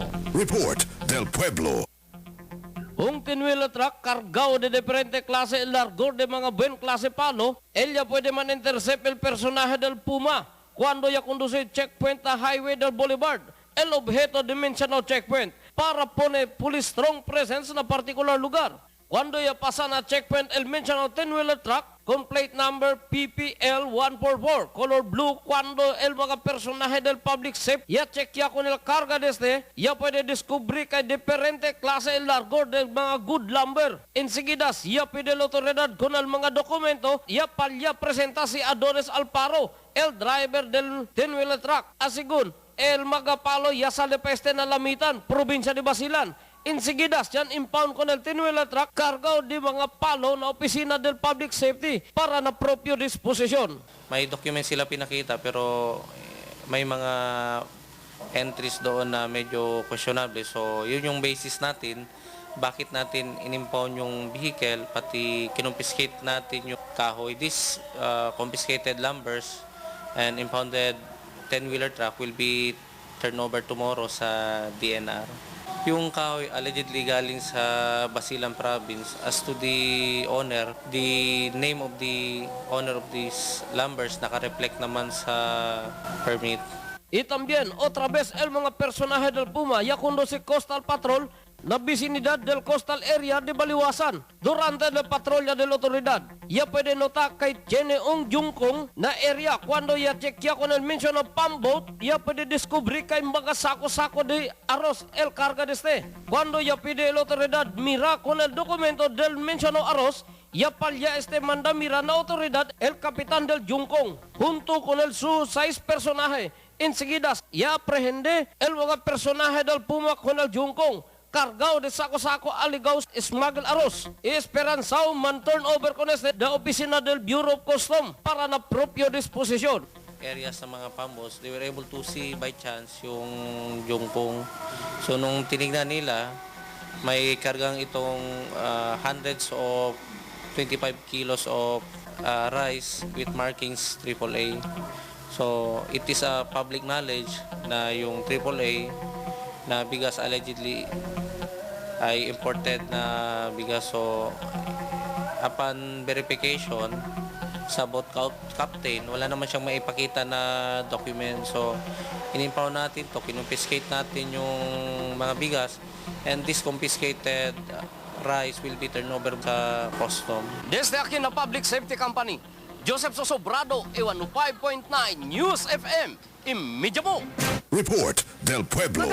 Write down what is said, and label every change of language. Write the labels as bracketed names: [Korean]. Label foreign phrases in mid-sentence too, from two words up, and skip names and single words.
[Chavacano] Report del Pueblo. Un tinuela truck cargado de diferente clase el largor de mga buen clase palo, ella puede man intercept el personaje del Puma cuando ya conduce checkpoint a highway del Boulevard. El objeto de mencionado checkpoint para poner [English] police strong presence [Chavacano] na particular lugar. Cuando ya pasa na checkpoint el mencionado tinuela truck con [English] plate number [Chavacano] PPL 144, [English] color blue, [Chavacano] cuando el mga personaje del [English] public safety [Chavacano] ya chequea con el carga desde, ya puede descubrir que hay diferente clase el largor del mga [English] good lumber. [Chavacano] Enseguida, ya pide la autoridad con el mga dokumento, ya palya presenta si Adonis Alparo, el driver del tinuela truck. Asigun, el magapalo ya sale peste na Lamitan, probinsya de Basilan. Enseguida, yan impound con el tinuela truck cargado di mga palo na opisina del [English] public safety [Chavacano] para na propio disposisyon. [Filipino] May document sila pinakita pero may mga entries doon na medyo questionable. So yun yung basis natin, bakit natin inimpound yung vehicle, pati kinumpiskate natin yung kahoy. [English] This confiscated lumbers and impounded 10-wheeler truck will be turned over tomorrow sa DNR. [Filipino] Yung kahoy allegedly galing sa Basilan province. [English] As to the owner, the name of the owner of these lumbers [Filipino] naka-reflect naman sa permit. [Chavacano] Y también, otra vez, el mga personaje del Puma ya conduce [English] Coastal Patrol [Chavacano] na vicinidad del [English] coastal area [Chavacano] de Baliwasan. Durante la patrulla de la autoridad, ya puede notar kay Jeneong Jungkong na area. Cuando ya chequea con el mencionado pump boat, ya puede descubrir kay mga sako-sako de arroz el carga de este. Cuando ya pide la autoridad mira con el documento del mencionado arroz, ya palya este manda mira na autoridad el capitán del Jungkong, junto con el su 6 personaje. Enseguida, ya aprehende el mga personaje del Puma con el Jungkong, cargado de sako-sako aligaw smuggle arroz. Esperanzao man [English] turn over [Chavacano] con este the opisina del Bureau of Custom para na propio disposisyon. [Filipino] Area sa mga pambos, [English] they were able to see by chance yung Jungkong. [Filipino] So nung tinignan nila, may kargang itong [English] hundreds of 25 kilos of rice with markings AAA. So it is a public knowledge [Filipino] na yung AAA na bigas allegedly ay imported na bigas. [English] So upon verification [Filipino] sa [English] boat captain, [Filipino] wala naman siyang maipakita na document. So inimpound natin to, kinumpiskate natin yung mga bigas, [English] and this confiscated rice will be turned over sa custom. [Chavacano] Desde aquí na Public Safety Company, Joseph Sosobrado, 105.9 News FM, Imidya mo! Report del Pueblo.